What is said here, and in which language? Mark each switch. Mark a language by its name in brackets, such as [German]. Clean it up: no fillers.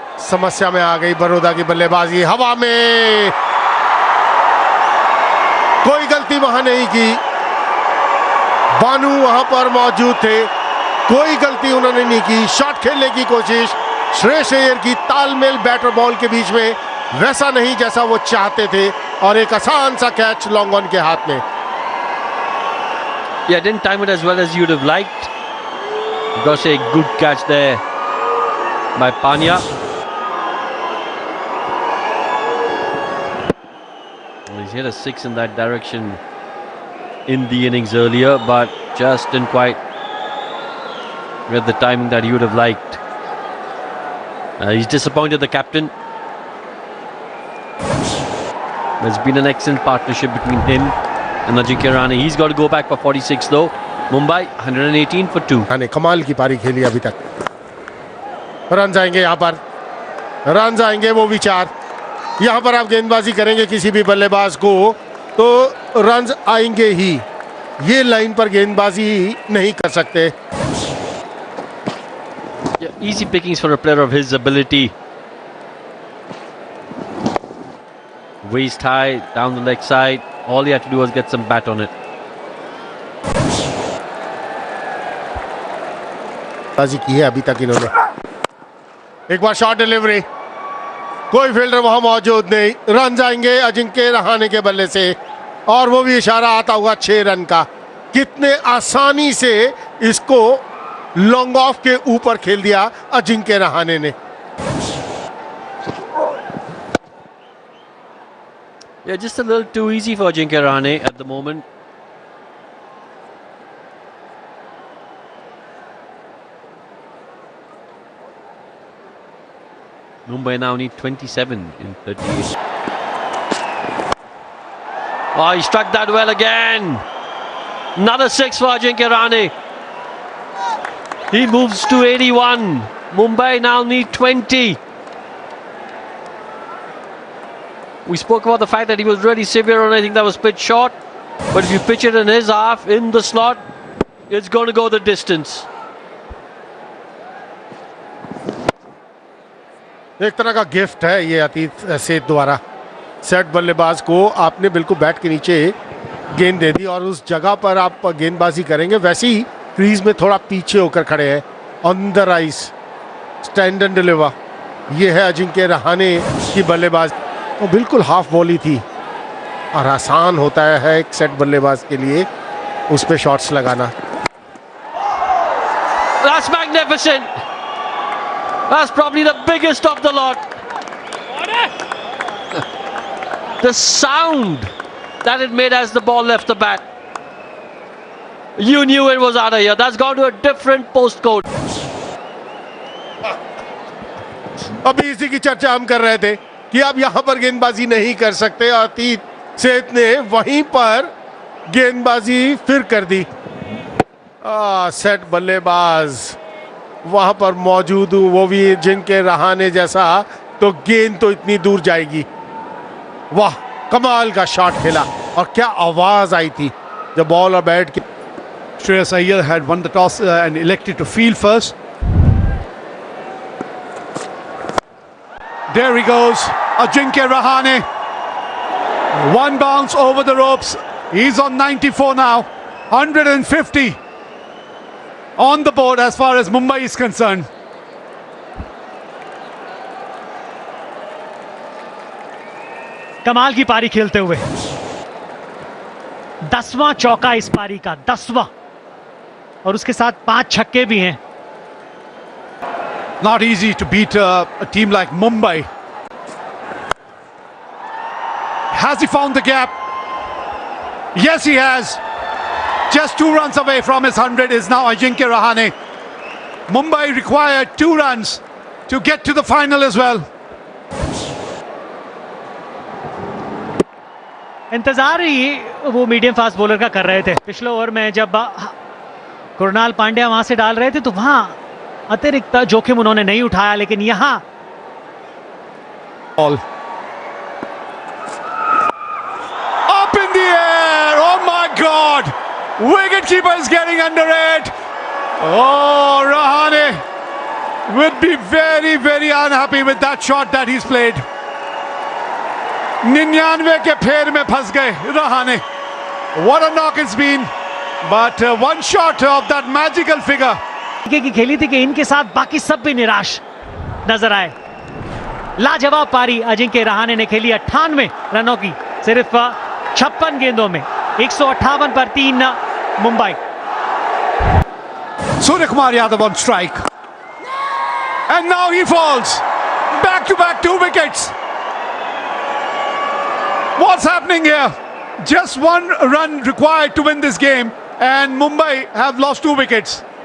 [Hindi] समस्या में आ गई बड़ौदा की बल्लेबाजी। हवा में कोई गलती वहां नहीं की, बानू वहां पर मौजूद थे, कोई गलती उन्होंने नहीं की। शॉट खेलने की कोशिश श्रेयस अय्यर की, तालमेल बैटर बॉल के बीच में वैसा नहीं जैसा वो चाहते थे, और एक आसान सा कैच लॉन्ग ऑन के हाथ में। [English] Yeah, didn't time it as well as you'd have liked. Got to say, good catch there by Panya. He's hit a six in that direction in the innings earlier, but just didn't quite get the timing that he would have liked. He's disappointed, the captain. There's been an excellent partnership between him and Ajinkya Rahane. He's got to go back for 46 though. Mumbai 118 for 2. [Hindi] ने कमाल की पारी खेली अभी तक। Run आएंगे यहाँ पर, रन आएंगे वो विचार। यहाँ पर आप गेंदबाजी करेंगे किसी भी बल्लेबाज को तो रन आएंगे ही, ये लाइन पर गेंदबाजी नहीं कर सकते। [English] Yeah, easy pickings for a player of his ability. Waist high, down the leg side. All he had to do was get some bat on it. [Hindi] बाजी की है अभी तक इन्होंने। एक बार शॉट डिलीवरी, कोई फील्डर वहां मौजूद नहीं। रन आएंगे अजिंक्य रहाणे के बल्ले से, और वो भी इशारा आता हुआ 6 रन का। कितने आसानी से इसको लॉन्ग ऑफ के ऊपर खेल दिया अजिंक्य रहाणे ने। [English] Yeah, just a little too easy for Ajinkya Rahane at the moment. Mumbai now need 27 in 38. Oh, he struck that well again. Another 6 for Ajinkya Rahane. He moves to 81. Mumbai now need 20. We spoke about the fact that he was really severe on anything that was pitched short. But if you pitch it in his half, in the slot, it's going to go the distance. [Hindi] एक तरह का gift है ये अतीत सेठ द्वारा। Set बल्लेबाज को आपने बिल्कुल बैट के नीचे गेंद दे दी और उस जगह पर आप गेंदबाजी करेंगे, वैसे ही क्रीज में थोड़ा पीछे होकर खड़े हैं। [English] on the rise, stand and deliver, [Hindi] ये है अजिंक्य रहाणे की बल्लेबाज। वो बिल्कुल हाफ बॉली थी और आसान होता है एक सेट बल्लेबाज के लिए उस पे शॉट्स लगाना। [English] That's magnificent. That's probably the biggest of the lot. The sound that it made as the ball left the bat. You knew it was out of here. That's gone to a different postcode. [Hindi] अभी इसी की चर्चा हम कर रहे थे कि आप यहां पर गेंदबाजी नहीं कर सकते। अतीत सेठ ने वहीं पर गेंदबाजी फिर कर दी। सेट बल्लेबाज वहां पर मौजूद हूं, वो भी जिनके रहाने जैसा, तो गेंद तो इतनी दूर जाएगी। वाह, कमाल का शॉट खेला और क्या आवाज आई थी जब बॉल और बैट की। [English] Shreyas Iyer had won the toss and elected to field first. There he goes, Ajinkya Rahane. One bounce over the ropes. He's on 94 now. 150 on the board as far as Mumbai is concerned. [Hindi] कमाल की पारी खेलते हुए 10वां चौका इस पारी का, 10वां, और उसके साथ 5 छक्के भी हैं। [English] Not easy to beat a team like Mumbai. Has he found the gap? Yes, he has. Just 2 runs away from his 100 is now Ajinkya Rahane. Mumbai required 2 runs to get to the final as well. [Hindi] इंतजार ही वो medium fast bowler का कर रहे थे। पिछले over में जब कुणाल पांड्या वहां से डाल रहे थे तो वहां अतिरिक्त जोखिम उन्होंने नहीं उठाया, लेकिन यहां [English] Ball. Up in the air. Oh my God. Wicketkeeper is getting under it. Oh, Rahane would be very, very unhappy with that shot that he's played. [Hindi] 99 के फेर में फंस गए Rahane. [English] What a knock it's been. But one shot of that magical figure. [Hindi] की खेली थी कि इनके साथ बाकी सब भी निराश नजर आए। लाजवाब पारी अजिंक्य रहाणे ने खेली 98 रनों की सिर्फ 56 गेंदों में, 158 पर 3 Mumbai. [English] Suryakumar Yadav on strike. And now he falls. Back to back 2 wickets. What's happening here? Just 1 run required to win this game, and Mumbai have lost 2 wickets.